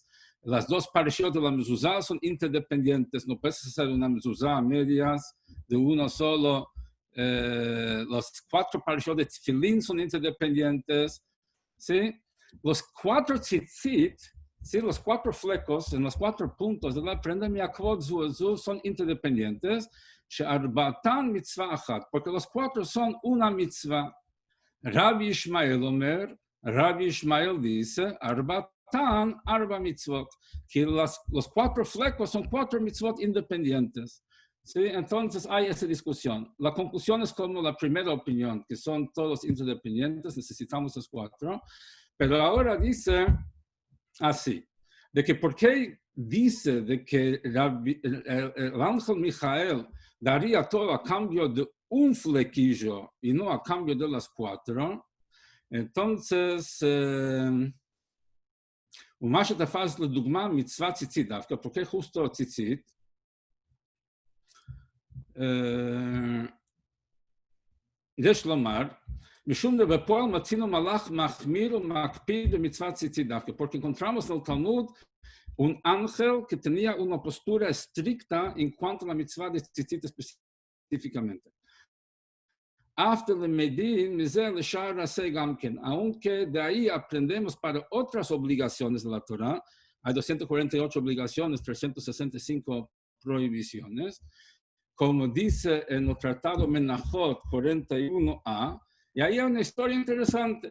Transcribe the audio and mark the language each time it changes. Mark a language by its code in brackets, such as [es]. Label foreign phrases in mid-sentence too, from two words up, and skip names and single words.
[es] Las 2 parashot de la mezuzá son interdependientes, no puedes hacer una mezuzá a medias de uno solo. Los 4 parashot de tefilín son interdependientes, ¿sí? Los 4 tzitzit, ¿sí? Los 4 flecos en los 4 puntos de la prenda [he] מעכבות זו [es] son interdependientes, [he] שארבעתן מצווה אחת, [es] porque los 4 son una mitzvah. Rabbi Ishmael Omer, Rabbi Ishmael dice, [he] ארבעתן ארבע מצוות, [es] que los 4 flecos son 4 mitzvot independientes. Sí, entonces hay esa discusión. La conclusión es como la primera opinión, que son todos interdependientes, necesitamos los 4. Pero ahora dice así, de que por qué dice de que el ángel Michael daría todo a cambio de un flequillo y no a cambio de las 4. Entonces, [he] ומה שתפס לדוגמה מצוות ציצית דווקא, [es] ¿por qué justo ציצית? [he] יש לומר, משום בפועל מצינו מלאך מחמיר ומקפיד במצוות ציצית דווקא, [es] porque encontramos no Talmud un ángel que tenía una postura estricta en cuanto a la mitzvah de tzitzit específicamente. Aunque de ahí aprendemos para otras obligaciones de la Torah, hay 248 obligaciones, 365 prohibiciones, como dice en el Tratado Menachot 41a, y ahí hay una historia interesante.